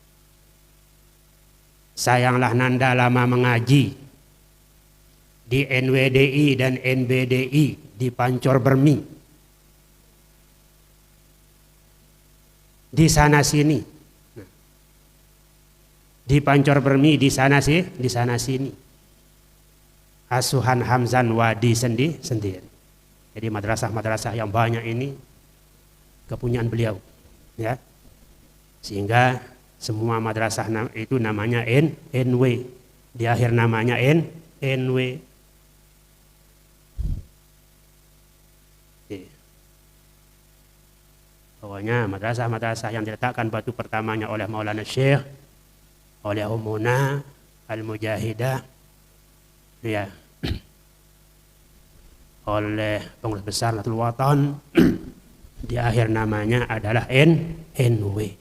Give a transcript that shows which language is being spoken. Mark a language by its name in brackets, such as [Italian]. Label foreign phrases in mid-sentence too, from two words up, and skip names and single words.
[Indonesian] Sayanglah Nanda lama mengaji di NWDI dan NBDI, di Pancor Bermi, di sana sini, di Pancor Bermi, di sana sini, asuhan Hamzan Wadi sendiri. Jadi madrasah-madrasah yang banyak ini kepunyaan beliau, ya. Sehingga semua madrasah itu namanya NW, di akhir namanya NW. Pokoknya madrasah-madrasah yang diletakkan batu pertamanya oleh Maulana Syekh, oleh Ummuna Al-Mujahidah, ya, oleh pengurus besar Nahdlatul Watan, di akhir namanya adalah NW.